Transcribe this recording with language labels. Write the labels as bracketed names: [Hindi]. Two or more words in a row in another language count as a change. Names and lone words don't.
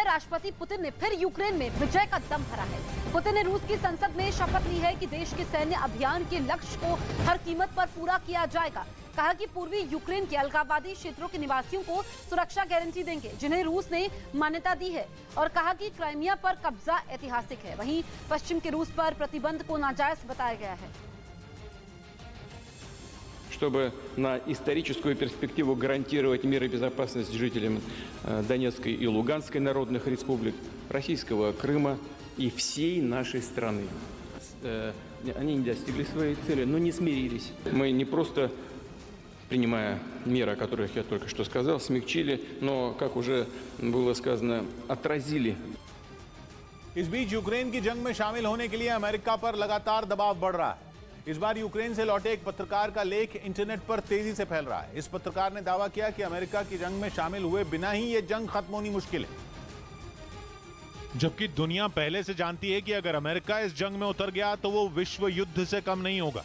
[Hindi] राष्ट्रपति पुतिन ने फिर यूक्रेन में विजय का दम भरा है। पुतिन ने रूस की संसद में शपथ ली है कि देश के सैन्य अभियान के लक्ष्य को हर कीमत पर पूरा किया जाएगा। कहा कि पूर्वी यूक्रेन के अलगाववादी क्षेत्रों के निवासियों को सुरक्षा गारंटी देंगे, जिन्हें रूस ने मान्यता दी है। और कहा कि क्राइमिया पर कब्जा ऐतिहासिक है। वहीं पश्चिम के रूस पर प्रतिबंध को नाजायज बताया गया है। [Russian] Чтобы на историческую перспективу гарантировать мир и безопасность жителям Донецкой и Луганской народных республик, российского Крыма и всей нашей страны. Они не достигли своей цели, но не смирились. Мы не просто, принимая меры, о которых я только что сказал, смягчили, но, как уже было сказано, отразили. [Hindi] इस बीच यूक्रेन की जंग में शामिल होने के लिए अमेरिका पर लगातार दबाव बढ़ रहा है। इस बार यूक्रेन से लौटे एक पत्रकार का लेख इंटरनेट पर तेजी से फैल रहा है। इस पत्रकार ने दावा किया कि अमेरिका की जंग में शामिल हुए बिना ही यह जंग खत्म होनी मुश्किल है। जबकि दुनिया पहले से जानती है कि अगर अमेरिका इस जंग में उतर गया तो वो विश्व युद्ध से कम नहीं होगा।